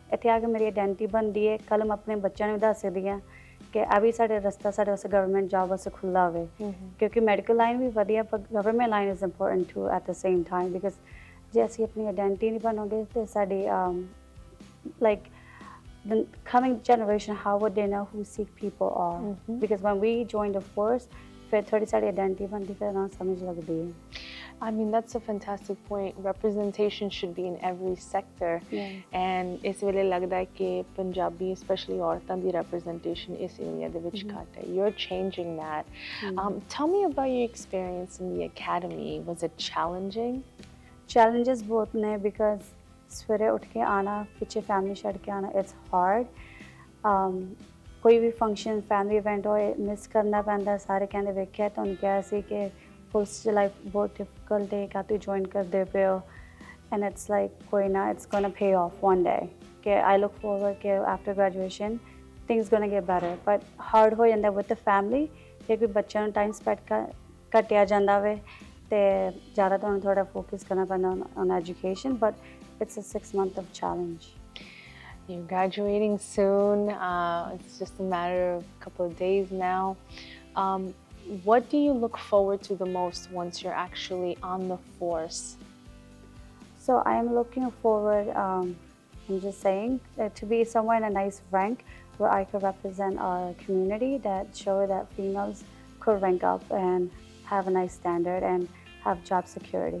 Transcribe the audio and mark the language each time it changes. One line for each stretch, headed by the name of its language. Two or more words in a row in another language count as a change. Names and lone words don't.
Punjabi: ਇੱਥੇ ਆ ਕੇ ਮੇਰੀ ਆਇਡੈਂਟੀ ਬਣਦੀ ਹੈ, ਕੱਲ੍ਹ ਮੈਂ ਆਪਣੇ ਬੱਚਿਆਂ ਨੂੰ ਵੀ ਦੱਸ ਸਕਦੀ ਹਾਂ ਕਿ ਆ ਵੀ ਸਾਡੇ ਰਸਤਾ ਸਾਡੇ ਵਾਸਤੇ
English: government job
Punjabi: ਵਾਸਤੇ ਖੁੱਲ੍ਹਾ ਹੋਵੇ, ਕਿਉਂਕਿ
English: medical line
Punjabi: ਵੀ ਵਧੀਆ ਪਰ
English: government line is important to at the same time, because
Punjabi: ਜੇ ਅਸੀਂ ਆਪਣੀ ਆਇਡੈਂਟੀ ਨਹੀਂ ਬਣਾਉਂਦੇ ਤਾਂ ਸਾਡੀ ਲਾਈਕ
English: the coming generation, how would they know who Sikh people are? Because when we join the force,
Punjabi: ਫਿਰ ਥੋੜੀ ਸਾਡੀ ਆਇਡੈਂਟੀ ਬਣਦੀ, ਫਿਰ ਉਹਨਾਂ ਨੂੰ ਸਮਝ ਲੱਗਦੀ ਹੈ।
English: I mean, that's a fantastic point. Representation should be in every sector.
Punjabi: And ਇਸ ਵੇਲੇ ਲੱਗਦਾ ਹੈ ਕਿ ਪੰਜਾਬੀ, especially ਔਰਤਾਂ ਦੀ representation ਇਸ ਏਰੀਆ ਦੇ ਵਿੱਚ ਘੱਟ ਹੈ.
English: You're changing that. Tell me about your experience in the academy. Was it challenging?
Punjabi: Challenges ਬਹੁਤ ਨੇ, because ਸਵੇਰੇ ਉੱਠ ਕੇ ਆਉਣਾ, ਪਿੱਛੇ ਫੈਮਿਲੀ ਛੱਡ ਕੇ ਆਉਣਾ,
English: it's hard.
Punjabi: ਕੋਈ ਵੀ ਫੰਕਸ਼ਨ, ਫੈਮਿਲੀ ਇਵੈਂਟ ਹੋਏ, ਮਿਸ ਕਰਨਾ ਪੈਂਦਾ। ਸਾਰੇ ਕਹਿੰਦੇ ਵੇਖਿਆ ਤੁਹਾਨੂੰ ਕਿਹਾ ਸੀ ਕਿ ਪੁਲਿਸ ਦੀ ਲਾਈਫ ਬਹੁਤ ਡਿਫਿਕਲਟ ਹੈ, ਕਾ ਤੁਸੀਂ ਜੁਆਇਨ ਕਰਦੇ ਪਏ ਹੋ,
English: and it's like
Punjabi: ਕੋਈ ਨਾ,
English: it's gonna pay off one day,
Punjabi: ਕਿ
English: I look forward
Punjabi: ਕਿ
English: after graduation things gonna get better. but hard
Punjabi: ਹੋ ਜਾਂਦਾ
English: with the family,
Punjabi: ਕਿਉਂਕਿ ਬੱਚਿਆਂ ਨੂੰ
English: time spend
Punjabi: ਘਟਿਆ ਜਾਂਦਾ ਵੇ ਅਤੇ ਜ਼ਿਆਦਾ ਤੁਹਾਨੂੰ ਥੋੜ੍ਹਾ ਫੋਕਸ ਕਰਨਾ ਪੈਂਦਾ
English: on education, but it's a 6 month of challenge. You're graduating soon. It's just a matter of a couple of days now. What do you look forward to the most once you're actually on the force? So I am looking forward, I'm just saying, to be somewhere in a nice rank where I could represent our community, that show that females could rank up and have a nice standard and have job security.